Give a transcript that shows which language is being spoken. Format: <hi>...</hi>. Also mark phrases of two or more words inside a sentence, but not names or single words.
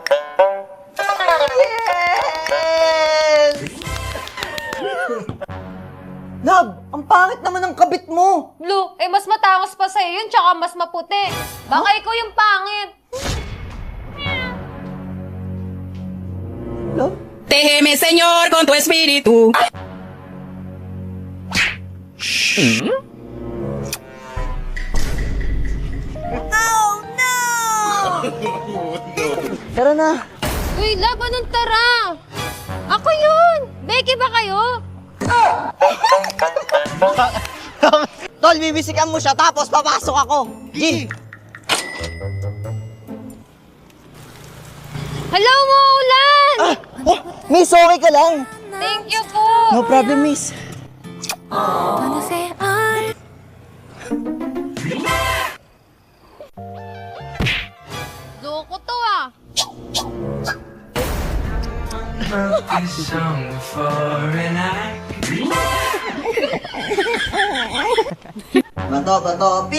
<en>Yes!</en> <tl>Love, ang pangit naman ng kabit mo. Blue, eh mas matangos pa sa'yo yun, tsaka mas maputi. Baka ikaw yung pangit. Love?</tl> <es>Déjeme, Señor, con tu espíritu.</es> <tl>Tara na. Uy, love, anong tara? Ako yun! Becky ba kayo? Tol, bibisikan mo siya tapos papasok ako. G.</tl> <en>Hello, Maulan!</en> <tl>Oh, miss, okay ka lang?</tl> <en>Thank you po! No problem, miss.</en> <tl>Loko to ah! Bato, bato, pick!</tl>